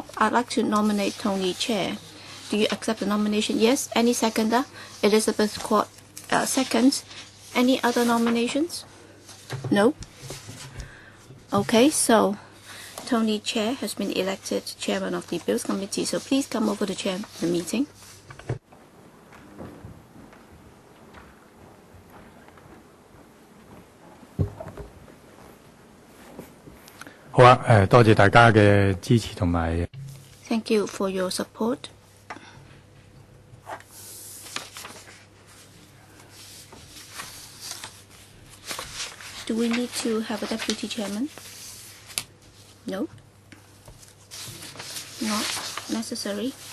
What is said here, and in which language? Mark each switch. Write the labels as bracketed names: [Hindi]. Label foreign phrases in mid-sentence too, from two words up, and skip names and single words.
[English] I'd like to nominate Tony Chair. Do you accept the nomination? Yes. Any seconder? Elizabeth Kwok seconds. Any other nominations? No? Okay, so Tony Chair has been elected chairman of the Bills Committee, so please come over to chair the meeting. [Cantonese] 好啊，多謝大家嘅支持同埋。 [English] Thank you for your support. Do we need to have a deputy chairman? No, not necessary.